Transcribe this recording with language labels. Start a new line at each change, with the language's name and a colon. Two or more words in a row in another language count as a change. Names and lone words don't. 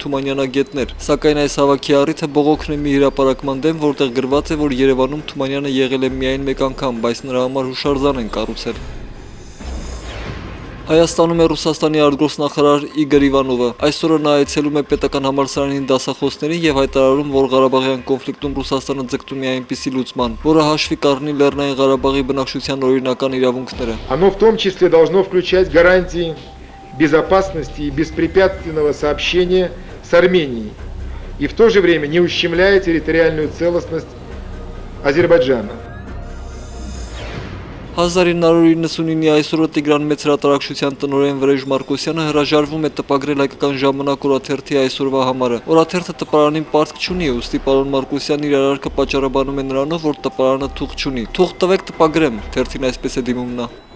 Armenian: թումանյանագետներ։ Սակայն այս հավաքի առիթը բողոքն է մի հրապարակման դեմ, որտեղ գրված է, որ Երևանում Թումանյանը եղել է միայն մեկ անգամ, բայց նրա համար հուշարձան են կառուցել։ Հայաստանում է Ռուսաստանի արտգործնախարար Իգոր Իվանովը։ Այսօր նա այցելում է պետական համալսարանին դասախոսներին եւ հայտարարում, որ Ղարաբաղյան կոնֆլիկտում Ռուսաստանը ձգտում է այնպիսի լուծման, որը հաշվի կառնի Լեռնային Ղարաբաղի բնակչության օրինական իրավունքները։
Russian: Оно в том числе должно включать гарантии безопасности и беспрепятственного сообщения с Арменией и в то же время не ущемляя территориальную целостность Азербайджана.
Armenian: 1999-ի այսօրը Տիգրան Մեծ հրատարակչության տնօրեն Վրեժ Մարկոսյանը հրաժարվում է տպագրել Հայկական ժամանակ օրաթերթի այսօրվա համարը։ Օրաթերթը տպարանին պարտք չունի, ուստի պարոն Մարկոսյանն իր արարքը պատճառաբանում է նրանով, որ տպարանը թուղթ չունի։ Թուղթ տվեք տպագրեմ, թերթին այսպես է դիմում նա։